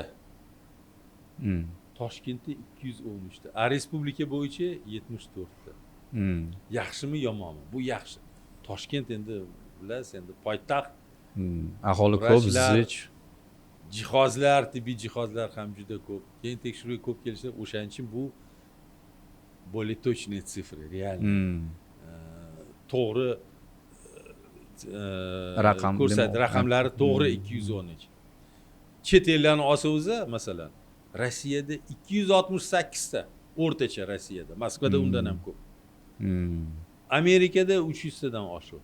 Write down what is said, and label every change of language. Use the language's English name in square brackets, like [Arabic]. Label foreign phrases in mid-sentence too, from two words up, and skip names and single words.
[Uzbek] Toshkentda 213 ta. A respublika bo'yicha 74 ta. Yaxshimi yomonmi? Bu yaxshi. Toshkent endi bilasiz, endi poytaxt. Aholi ko'p, zich. Jihozlar, tibbiy jihozlar ham juda ko'p. Keyin tekshiruvga ko'p kelishlar, o'shaning uchun bu [Russian] более точные цифры, реально. [Uzbek] To'g'ri raqamlari to'g'ri 213. Chet ellarni olsa o'zi, masalan, Rossiyada 268 ta, o'rtacha Rossiyada, Moskvada undan ham ko'p. Amerikada 300 tadan oshiq.